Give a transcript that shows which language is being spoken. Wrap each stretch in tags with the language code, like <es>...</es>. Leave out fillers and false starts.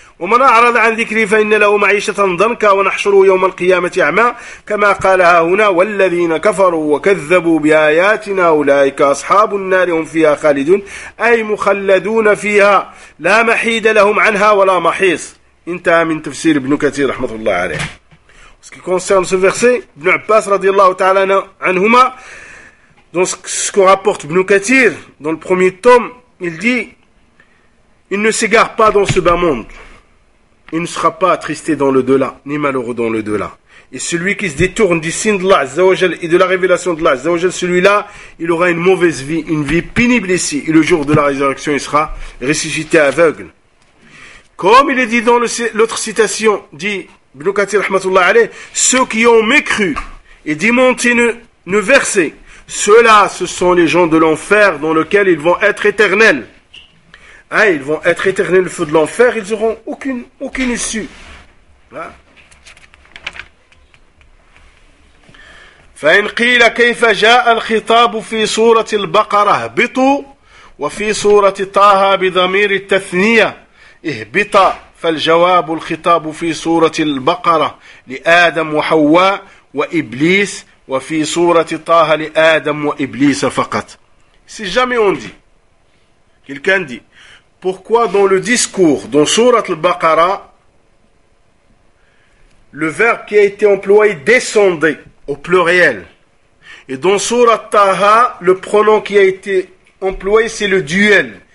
<ar>ومن أعرض عن ذكري فإن له معيشة ضنكا ونحشره يوم القيامة أعمى كما قالها هنا والذين كفروا وكذبوا بآياتنا أولئك أصحاب النار هم فيها خالدون أي مخلدون فيها لا محيد لهم عنها ولا محيص انتهى من تفسير ابن كثير رحمة الله عليه</ar> <fr>ce qui concerne ce verset</fr> <ar>ابن عباس رضي الله تعالى عنهما</ar> <fr>dans ce qu'on rapporte ابن كثير dans le premier tome il dit il ne s'égare pas dans ce bas monde Il ne sera pas attristé dans le delà, ni malheureux dans le delà. Et celui qui se détourne du signe d'Allah Azza wa Jal et de la révélation d'Allah Azza wa Jal, celui-là, il aura une mauvaise vie, une vie pénible ici. Et le jour de la résurrection, il sera ressuscité aveugle. Comme il est dit dans l'autre citation, dit Ibn Kathir rahmatullah alayh, ceux qui ont mécru et démenti nos versets, ceux-là, ce sont les gens de l'enfer dans lequel ils vont être éternels. Ah, ils vont être éternels le feu de l'enfer, ils n'auront aucune issue.</fr> <ar>فَإِنْ قِيلَ كَيْفَ جَاءَ الْخِطَابُ فِي سُورَةِ الْبَقَرَةِ اهْبِطُوا وَفِي سُورَةِ طَهَا بِضَمِيرِ التَّثْنِيَةِ اهْبِطَ فَالْجَوَابُ الْخِطَابُ فِي سُورَةِ الْبَقَرَةِ لِآدَمَ وَحَوَّاءَ وَإِبْلِيسَ وَفِي سُورَةِ طَهَا لِآدَمَ وَإِبْلِيسَ فَقَطْ</ar> <fr>C'est jamais on dit. Quelqu'un dit Pourquoi dans le discours, dans Surat al-Baqarah, le verbe qui a été employé « descendez » au pluriel. Et dans Surat Taha, le pronom qui a été employé, c'est le duel.</fr>